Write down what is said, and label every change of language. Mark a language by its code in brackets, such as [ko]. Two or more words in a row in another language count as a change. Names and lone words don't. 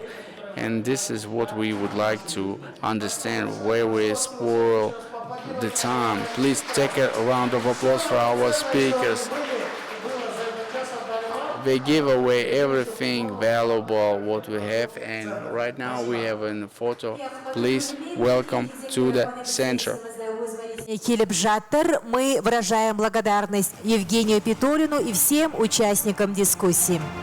[en] And this is what we would like to understand, where we spoil the time. Please take a round of applause for our speakers. They give away everything valuable what we have, and right now we have a photo. Please welcome to the center. [kk] Келіп жатыр. [ru] Мы выражаем благодарность Евгению Петорину и всем участникам дискуссии.